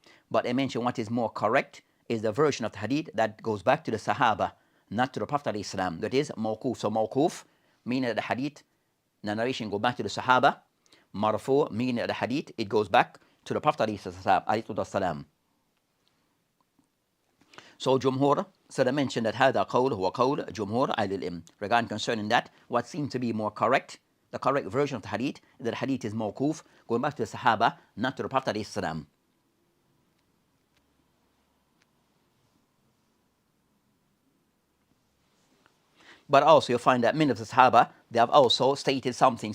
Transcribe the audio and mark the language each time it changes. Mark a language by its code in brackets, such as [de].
[en] But I mentioned what is more correct is the version of the hadith that goes back to the Sahaba, not to the Prophet of Islam. That is mawquf. So mawquf, meaning that the hadith, the narration go back to the Sahaba. Marfu, meaning that the hadith, it goes back to the Prophet alayhi salam. So Jumhur, so they mentioned that [ar] هذا قول هو قول جمهور أهل العلم. [en] Regarding concerning that, what seems to be more correct, the correct version of the hadith, is that the hadith is mawquf, going back to the Sahaba, not to the Prophet alayhi salam. But also you find that many of the Sahaba, they have also stated something.